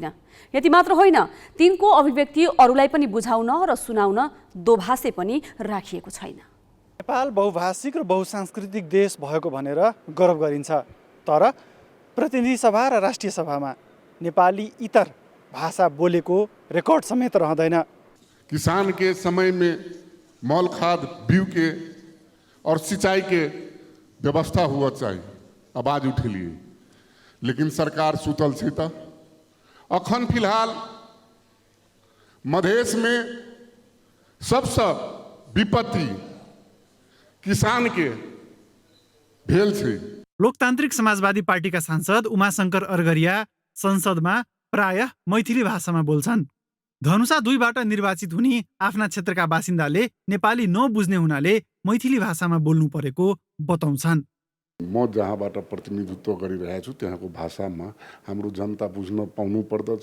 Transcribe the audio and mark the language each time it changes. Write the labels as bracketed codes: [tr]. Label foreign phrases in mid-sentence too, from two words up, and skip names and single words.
[ne] यति मात्र होइन, तिनको अभिव्यक्ति अरूलाई पनि बुझाउन र सुनाउन दोभाषे पनि राखिएको छैन। नेपाल बहुभाषिक र बहुसांस्कृतिक देश भएको भनेर गर्व गरिन्छ। तर प्रतिनिधि सभा र राष्ट्रिय सभामा नेपाली इतर भाषा बोलेको रेकर्ड समेत रहँदैन। [mai] किसान के समय में मौल खाद बीज के और सिंचाई के व्यवस्था हुआ चाहिए, आवाज उठेलिए, लेकिन सरकार सुतल छै। त अखन फिलहाल मधेश में सबसे विपत्ति किसान के भेल छै। [ne] लोकतान्त्रिक समाजवादी पार्टीका सांसद उमाशंकर अरगरिया संसदमा प्रायः मैथिली भाषामा बोल्छन्। धनुषा 2बाट निर्वाचित हुने आफ्ना क्षेत्रका बासिन्दाले नेपाली नबुझ्ने हुनाले मैथिली भाषामा बोल्नु परेको बताउँछन्। म जहाँबाट प्रतिनिधित्व गरिरहेको छु त्यहाँको भाषामा हाम्रो जनता बुझ्न पाउनु पर्दछ।